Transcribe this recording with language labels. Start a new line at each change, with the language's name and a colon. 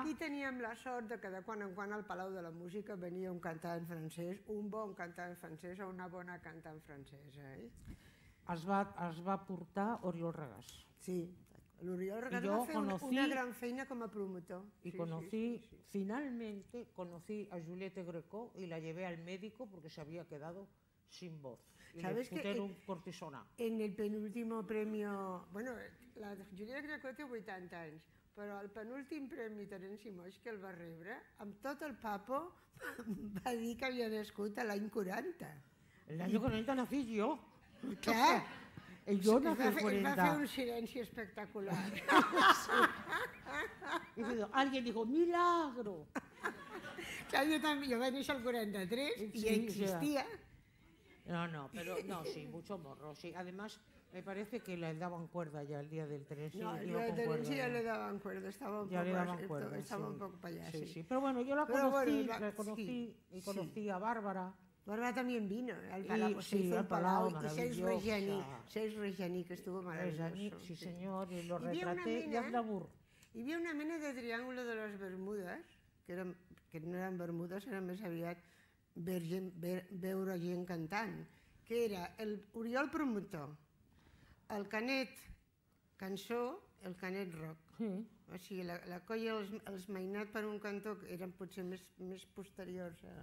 Catalan: aquí teníem la sort de que de quan en quan al Palau de la Música venia un cantant francès, un bon cantant francès o una bona cantant francesa. Es va portar Oriol Regàs. Sí, l'Oriol Regàs jo va fer una gran feina com a promotor.
Spanish: Y finalmente conocí a Juliette Greco y la llevé al médico porque se había quedado sin voz. Y le pusieron cortisona. En el penúltimo premio...
Catalan: Bueno, la Juliette Greco té 80 anys, però el penúltim premi Terenci Moix que el va rebre, amb tot el papo, va dir que havia nascut a l'any 40.
Spanish: El año 40 nací yo.
Catalan: Què?
Spanish: Yo nací el 40.
Catalan: Va fer un silenci espectacular.
Spanish: Y alguien dijo, milagro.
Catalan: Clar, jo vaig néixer al 43 i ja existia.
Spanish: No, sí, mucho morro, sí. Además, me parece que le daban cuerda ya el día del Terenci. No, el día del Terenci ya le daban cuerda, estaba un poco para allá. Sí. Pero bueno, yo la conocí y conocí a Bárbara. Bárbara también vino al Palau, se hizo el Palau, y Serge Reggiani, que estuvo maravilloso. Sí, señor, y lo retraté y haz labur.
Catalan: Hi havia una mena de triángulo de les Bermudes, que no eren Bermudes, eren més aviat veure gent cantant, que era l'Oriol promotor, el Canet cançó, el Canet rock. O sigui, la colla, els Mainat per un cantó, eren potser més posteriors.